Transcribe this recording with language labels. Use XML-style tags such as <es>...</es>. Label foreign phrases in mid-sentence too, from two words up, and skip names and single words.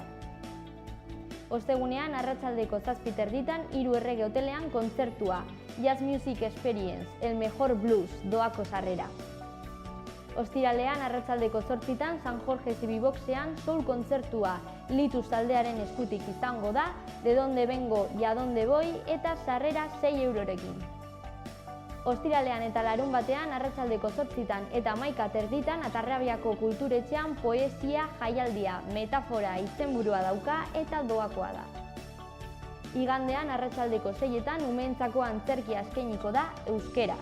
<eu>Ostegunean arratsaldeko 7:30 Hiru Errege hotelean kontzertua, Jazz Music Experience, El Mejor Blues, doako sarrera. Ostiralean arratsaldeko 8:00 San Jorge Zibiboxean soul kontzertua, Litus taldearen eskutik izango da, De donde vengo y a donde voy eta sarrera 6 eurorekin. Ostiralean eta larunbatean arratsaldeko 8:00 eta 11:30 Atarrabiako kulturetxean poesia jaialdia, Metafora izenburua dauka eta doakoa da. Igandean arratsaldeko 6:00 umeentzako antzerkia eskainiko da euskera.</eu>